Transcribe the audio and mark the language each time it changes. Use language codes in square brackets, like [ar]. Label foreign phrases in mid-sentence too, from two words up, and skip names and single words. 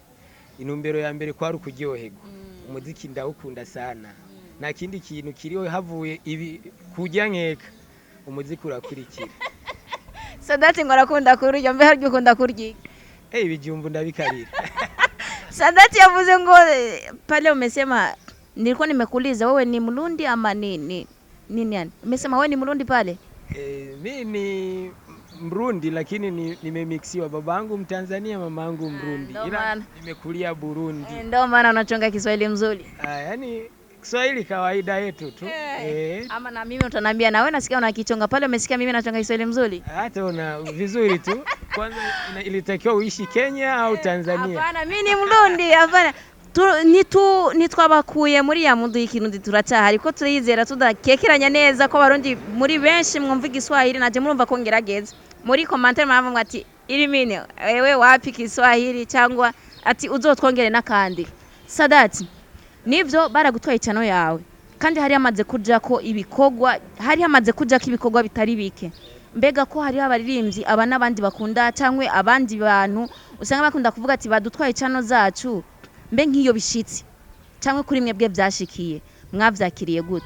[rn] Intumbero ya mbere kwari ukuryoherwa. Umuziki ndawukunda sana. Nta kindi kintu kiriho havuye ibi kujya nkeka umuziki urakurikira. Sadat ngo arakunda kurya mbe haryo ukunda kurya. Ibijumbu ndabikarira. [sw] Sadat [rn] yavuze ngo [sw] pale umesema nilikuwa nimekuuliza wewe ni Mrundi ama nini yani? Umesema wewe ni Mrundi pale? Mimi ni Mrundi lakini nimemixiwa babangu Mtanzania mamangu Mrundi. Ila nimekulia Burundi. Ndio maana unachonga Kiswahili mzuri. Yani Kiswahili kawaida yetu tu. Ama na mimi utaniambia na wewe nasikia unakichonga pale umesikia mimi nachonga Kiswahili mzuri? Hata una vizuri tu. Kwanza ilitakiwa uishi Kenya au Tanzania? Hapana mimi ni Mrundi hapana. [rn] Nitwabakuye muri ya mundu y'ikirundi turacyahari ko turiyizera tudakekeranya neza ko abarundi muri benshi mwumva Igiswahili naje murumva ko ngerageza muri commentaire mwavuga ati Irimine [sw] wewe wapi Kiswahili [rn] cyangwa ati uzotwongere nakandi. Sadat nivyo baragutwaye cyano yawe kandi hari amaze kuja ko ibikorwa bitari bike mbega ko hari abaririmbyi aba nabandi bakunda cyangwa abandi bantu usanga bakunda kuvuga ati badutwaye cyano zacu mbe nk'iyo bishitsi cyangwa kuri mwebwe byashikiye mwavyakiriye gute?